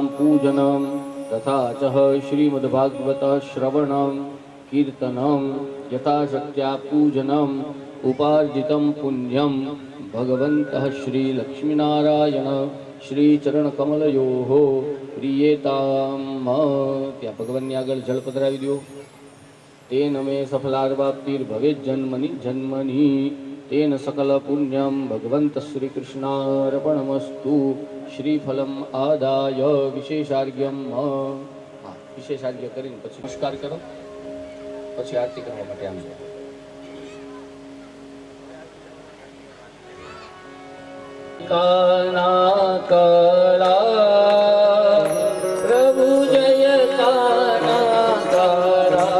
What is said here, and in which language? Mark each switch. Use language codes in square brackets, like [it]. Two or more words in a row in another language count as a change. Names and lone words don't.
[sa] पूजनं तथा च श्रीमद्भागवत श्रवणं कीर्तनं यथाशक्त्या पूजनम् उपार्जितं पुण्यं भगवन्तः श्री लक्ष्मीनारायण श्री चरण कमलयोः प्रियेताम [gu] ત્યા ભગવાનની આગળ જળ પધરાવી [sa] દો तेन मे सफलार्वाप्तिर्भवेत् जन्मनि जन्मनि तेन सकल पुण्यं भगवन्त श्रीकृष्णार्पणमस्तु श्रीफलम् आदाय विशेषार्घ्यं विशेषार्घ्य [gu] કરીને પછી નમસ્કાર કરો પછી આરતી કરવા માટે આવજો કાના કળા [sa] પ્રભુ જય કાના કળા